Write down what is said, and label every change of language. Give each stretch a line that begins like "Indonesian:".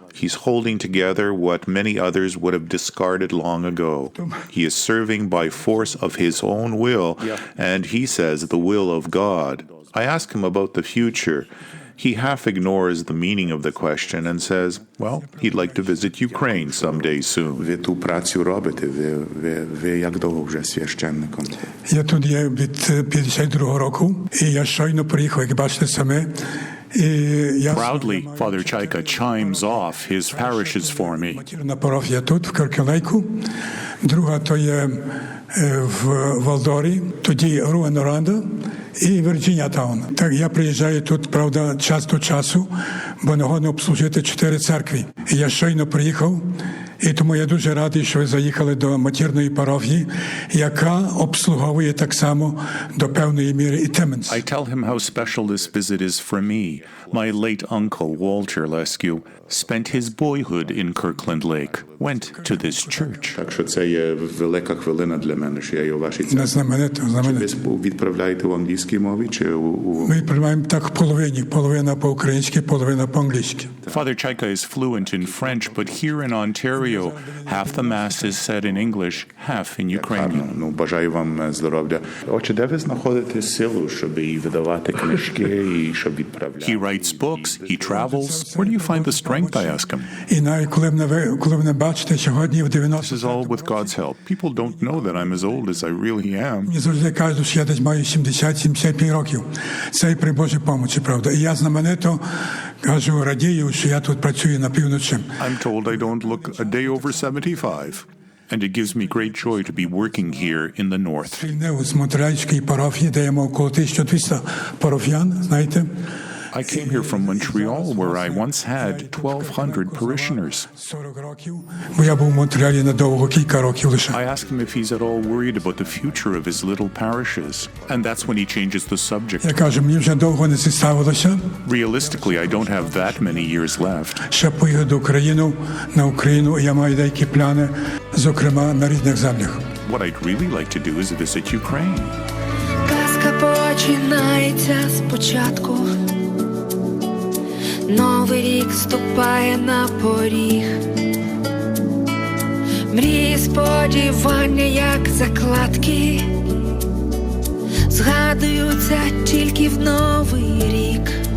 English: He's holding together what many others would have discarded long ago. He is serving by force of his own will, and he says the will of God. I ask him about the future. He half ignores the meaning of the question and says, well, he'd like to visit Ukraine someday soon.
Ukrainian: Ви ту працю робите, ви як довго вже священником? Я тут є від 52-го року, і я щойно приїхав, як бачите саме,
English: Proudly, Father Chayka chimes off his parishes for me.
Ukrainian: Матірна парафія тут, в Киркелейку. Друга то є в Валдорі, тоді Руеноранда і Вірджинія Таун. Так, я приїжджаю тут, правда, час до часу, бо нагодно обслужити 4 церкви. І я щойно приїхав, і тому я дуже радий, що ви заїхали до матірної парафії, яка обслуговує так само до певної міри і Timmins.
English: I tell him how special this visit is for me. My late uncle, Walter Lescue, spent his boyhood in Kirkland Lake, went to this church.
Ukrainian: Так що це є велика хвилина для мене, що я є у вашій Не церкві. знаменито, Ви знаменито. відправляєте в англійській мові чи Ми приймаємо так в половині, половина по-українськи, половина по-англійськи.
English: Father Chayka is fluent in French, but here in Ontario, half the Mass is said in English, half in Ukrainian.
Ukrainian: Ну, бажаю вам здоров'я. Отже, де ви знаходите силу, щоб і видавати книжки, і щоб відправляти?
English: He writes books, he travels. Where do you find the strength, I ask him?
Ukrainian: І навіть коли мене бачите сьогодні в
English: This
Ukrainian: 90
English: is all with God's help. People don't know that I'm as old as I really am.
Ukrainian: мені завжди кажуть, що я десь маю 70-75 років. Це і при Божій помочі, правда. І я знаменито кажу, радію, що я тут працюю на півночі.
English: I'm told I don't look a day over 75. And it gives me great joy to be working here in the north.
Ukrainian: Звільнив з Монреальської парафії, де я мав коло 1200 парафіян, знаєте.
English: I came here from Montreal, where I once had 1,200 parishioners.
Ukrainian: 40 років, бо я був в Монреалі надовго, кілька років лише.
English: I asked him if he's at all worried about the future of his little parishes. And that's when he changes the subject.
Ukrainian: Я кажу, мені вже довго не зіставилося.
English: Realistically, I don't have that many years left.
Ukrainian: Ще поїду до України, на Україну, і я маю деякі плани, зокрема, на різних землях.
English: What I'd really like to do is visit Ukraine.
Ukrainian: Казка починається спочатку. Новий рік ступає на поріг. Мрії, сподівання, як закладки, згадуються тільки в Новий рік.